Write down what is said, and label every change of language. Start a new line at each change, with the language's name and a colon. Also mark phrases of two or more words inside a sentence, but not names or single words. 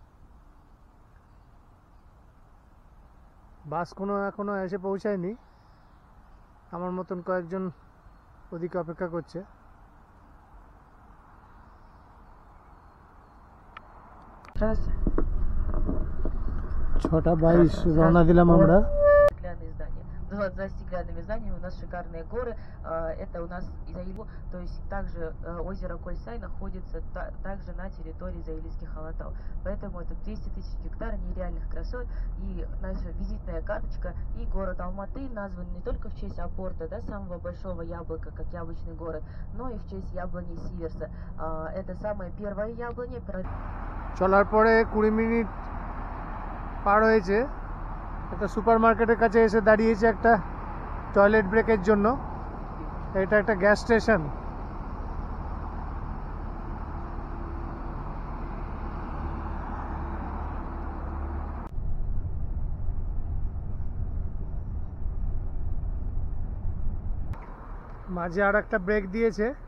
Bangla: বাস এখনো এসে পৌঁছায়নি, আমার মতন কয়েকজন ওদিকে অপেক্ষা করছে। 6:22 রওনা দিলাম আমরা।
Russian: За стеклянными зданиями у нас шикарные горы. Это у нас Заилу, то есть также озеро Кольсай находится также на территории Заилийских Алатау. Поэтому это 200 тысяч гектаров нереальных красот. И наша визитная карточка. И город Алматы назван не только в честь апорта, да, самого большого яблока, как яблочный город, но и в честь яблони Сиверса. Это самая первая яблоня.
Bangla: চলার পরে 20 মিনিট পার হয়েছে। একটা সুপার মার্কেটের কাছে এসে দাঁড়িয়েছে একটা টয়লেট ব্রেকের জন্য। এটা একটা
English: gas station.
Bangla: মাঝে আর একটা ব্রেক দিয়েছে।